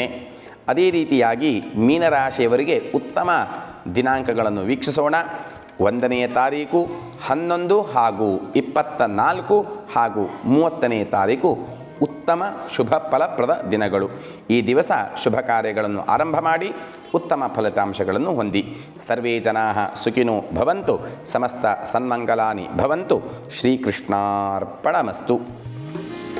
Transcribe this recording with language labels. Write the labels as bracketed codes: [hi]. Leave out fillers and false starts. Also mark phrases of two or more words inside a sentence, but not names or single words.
[kn] ಅದೇ ರೀತಿಯಾಗಿ ಮೀನರಾಶಿಯವರಿಗೆ ಉತ್ತಮ ದಿನಾಂಕಗಳನ್ನು ವೀಕ್ಷಿಸೋಣ. 1ನೇ ತಾರೀಕು, 11 ಹಾಗೂ 24 ಹಾಗೂ 30ನೇ ತಾರೀಕು ಉತ್ತಮ ಶುಭ ಫಲಪ್ರದ ದಿನಗಳು. ಈ ದಿವಸ ಶುಭ ಕಾರ್ಯಗಳನ್ನು ಆರಂಭ ಮಾಡಿ ಉತ್ತಮ ಫಲಿತಾಂಶಗಳನ್ನು ಹೊಂದಿ. [sa] ಸರ್ವೇ ಜನಾಃ ಸುಖಿನೋ ಭವಂತು, ಸಮಸ್ತ ಸನ್ಮಂಗಲಾನಿ ಭವಂತು. ಶ್ರೀಕೃಷ್ಣಾರ್ಪಣಮಸ್ತು.